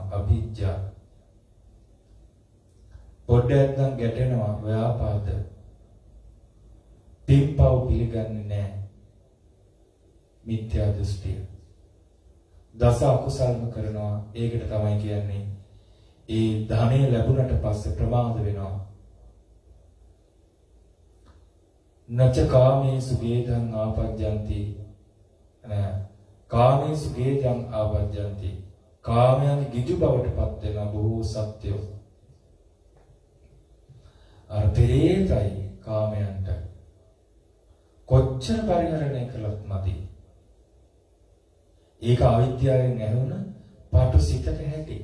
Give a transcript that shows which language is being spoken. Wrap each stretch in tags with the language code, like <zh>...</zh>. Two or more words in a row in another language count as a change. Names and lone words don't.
<si>අභිජ්ජා. පොඩ්ඩක් නම් ගැටෙනවා. ව්‍යාපාද. පින්පව් පිළිගන්නේ නැහැ. මිත්‍යා දෘෂ්ටිය. දස අකුසල්ම කරනවා. ඒකට තමයි කියන්නේ ඒ ධනෙ ලැබුණට පස්සේ ප්‍රමාද වෙනවා.</si> <pi>නච කාමේසු ගේදං ආපජ්ජන්ති. කාමේසු ගේදං ආපජ්ජන්ති.</pi> <si>කාමයන්ගේ ගිජු බවට පත් වෙන බොහෝ සත්‍යෝ. අර පෙරේතයි කාමයන්ට කොච්චර පරිහරණය කළත් මදි. ඒක අවිද්‍යාවෙන් ඇහුණ පාටු සිතක හැටි.</si>